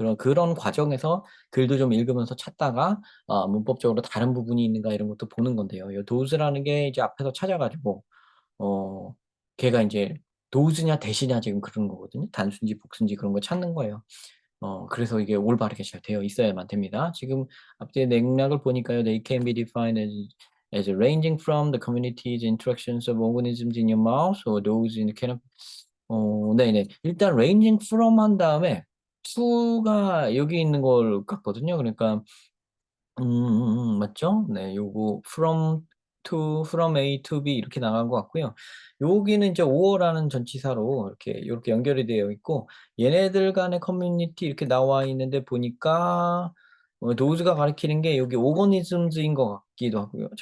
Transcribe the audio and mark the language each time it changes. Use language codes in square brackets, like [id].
[ko] 그런 과정에서 글도 좀 읽으면서 찾다가 문법적으로 다른 부분이 있는가 이런 것도 보는 건데요. 요 does라는 게 이제 앞에서 찾아가지고 어 걔가 이제 does냐 대시냐 지금 그런 거거든요. 단수인지 복수인지 그런 거 찾는 거예요. 그래서 이게 올바르게 잘 되어 있어야만 됩니다. 지금 앞뒤의 맥락을 보니까요. [en] They can be defined as ranging from the community's interactions of organisms in your mouth or those in the canopy. [ko] 네네. 일단 [en] ranging from [ko] 한 다음에 to가 여기 있는 걸 같거든요. 그러니까 맞죠? 네, 요거 from A to B 이렇게 나간 것 같고요. 여기는 이제 5어라는 전치사로 이렇게 연결이 되어 있고 얘네들 간의 커뮤니티 이렇게 나와 있는데 보니까 도우즈가 가리키는 게 여기 organisms인 것 같기도 하고요.